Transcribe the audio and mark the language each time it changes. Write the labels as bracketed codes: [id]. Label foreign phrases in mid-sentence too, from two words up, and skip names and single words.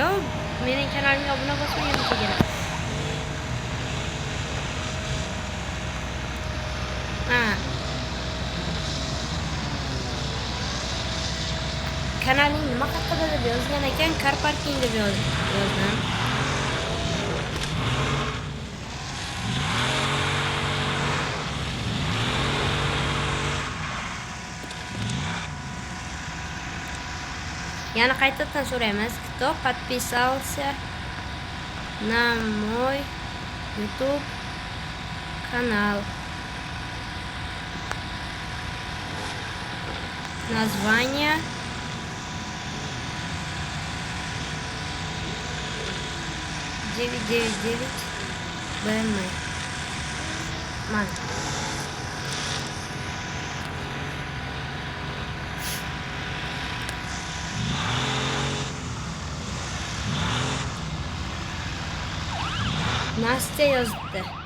[uz] Mening kanalimga obuna bosmagan bo'lsa kerak. Kanaling nima haqida deb yozgan ekan, [en] car parking [uz] deb yozdim. Yana qaytadan so'raymiz. [ru] Кто подписался на мой YouTube канал? Название (999 БМ). [uz] Nastya yozdi.